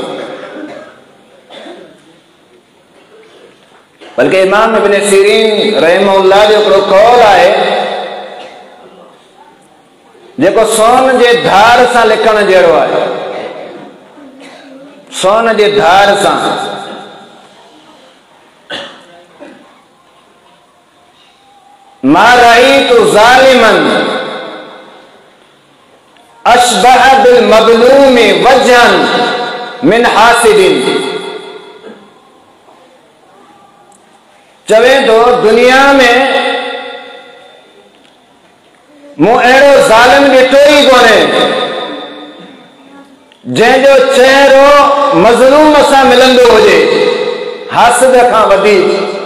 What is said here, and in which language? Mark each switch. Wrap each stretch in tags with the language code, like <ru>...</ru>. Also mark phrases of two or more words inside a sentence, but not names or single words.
<sd>बल्कि इमाम इब्न सीरीन रहमहुल्लाह जो हिकिड़ो कौल आहे जेको सोन जे धार सां लिखण जहिड़ो आहे। सोन जे धार सां</sd> <ar>ما رأيت ظالما أشبه بالمظلوم وجها من حاسد.</ar> <sd>चवे तो दुनिया में मूं अहिड़ो ज़ालिम ॾिठो ई कोन्हे जंहिंजो चहिरो मज़लूम सां मिलंदो हुजे, हासिद खां वधीक।</sd>